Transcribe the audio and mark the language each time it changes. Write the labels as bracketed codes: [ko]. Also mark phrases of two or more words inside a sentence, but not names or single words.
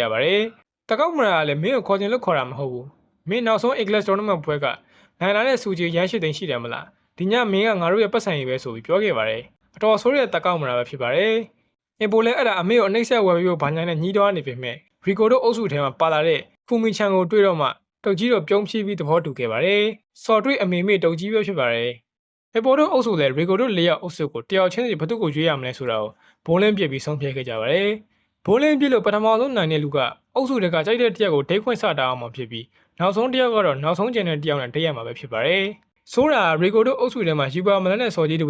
[my] ပါတယ်။တကောက်မရာကလည်းမင်းကိုခေါ်ချင်လို့ခေါ်တာမဟုတ်ဘူး။မင်းနောက်ဆုံး [en] A class tournament [my] ပွဲကနိုင်လာတဲ့စူကြီးရမ်းရှိသိမ်းရှိတယ်မလား။ဒီညမင်းကငါတို့ရဲ့ပတ်စံရေးပဲဆိုပြီးပြောခဲ့ပါတယ်။ အတော်ဆိုးတဲ့တကောက်မရာပဲဖြစ်ပါတယ်။အပိုလည်းအဲ့ဒါအမေကိုအနှိမ့်ဆက်ဝယ်ပြီးဘာညာနဲ့ညီးတော်နေပေမဲ့ရီကိုတို့အုပ်စုထဲမှာပါလာတဲ့ဖူမီချန်ကိုတွေ့တော့မှတုတ်ကြီးတို့ပြုံးဖြီးပြီးသဘောတူခဲ့ပါတယ်။စော်တွေ့အမေမေတုတ်ကြီးပဲဖြစ်ပါတယ်။အပိုတို့အုပ်စုလည်းရီကိုတို့၄ယောက်အုပ်စုကိုတယောက်ချင်းစီဘသူ့ကိုရွေးရမလဲဆိုတာကိုဘိုးလင်းပြစ်ပြီးဆုံးဖြတ်ခဲ့ကြပါတယ်။ဘိုးလင်းပြစ်လို့ပထမဆုံးနိုင်တဲ့လူကအုပ်စုတွေကကြိုက်တဲ့တယောက်ကိုဒိတ်ခွင့်စတာအောင်မှဖြစ်ပြီးနောက်ဆုံးတယောက်ကတော့နောက်ဆုံးကျန်တဲ့တယောက်နဲ့ဒိတ်ရမှာပဲဖြစ်ပါတယ်။ဆိုးတာရီကိုတို့အုပ်စုထဲမှာယူပါမလန်နဲ့စော်ကြီး